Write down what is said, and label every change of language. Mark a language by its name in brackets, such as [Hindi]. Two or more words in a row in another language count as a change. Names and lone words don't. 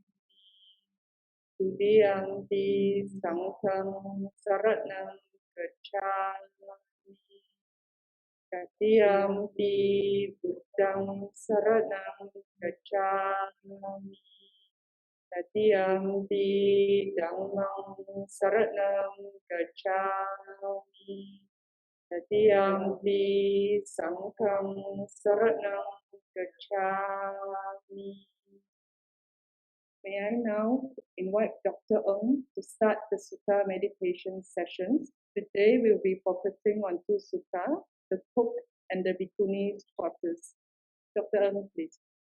[Pali] Dutiyampi Sangham saranam gacchāmi, Tatiyampi Buddhaṃ saranam gacchāmi, Tatiyampi Dhammam saranam gacchāmi, Tatiyampi Sangham saranam gacchāmi. [English] May I now invite Dr. Ng to start the Sutta meditation sessions. Today we'll be focusing on 2 sutta, the Cook and the Bhikkhunis quarters. Dr. Ng, please.